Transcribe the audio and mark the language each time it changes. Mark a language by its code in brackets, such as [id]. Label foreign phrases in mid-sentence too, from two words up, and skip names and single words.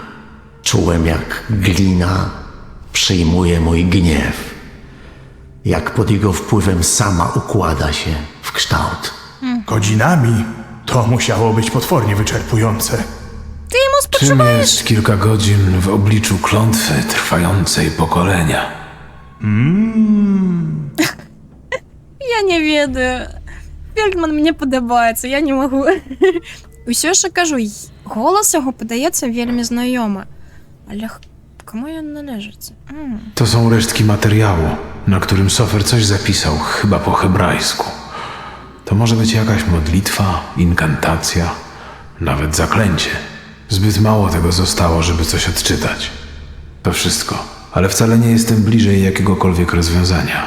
[pl] Czułem, jak glina przyjmuje mój gniew, jak pod jego wpływem sama układa się w kształt. Godzinami? To musiało być potwornie wyczerpujące. Ty jemu Czym spoczywasz? jest kilka godzin w obliczu klątwy trwającej pokolenia? [be] Я не ведаю. Фельдман мне падабаецца, я не магу. Усё ж кажу, голас яго падаецца вельмі знаёмы. Але каму ён належыць? [pl] To są resztki materiału, na którym Sofer coś zapisał, chyba po hebrajsku. To może być jakaś modlitwa, inkantacja, nawet zaklęcie. Zbyt mało tego zostało, żeby coś odczytać. To wszystko, ale wcale nie jestem bliżej jakiegokolwiek rozwiązania.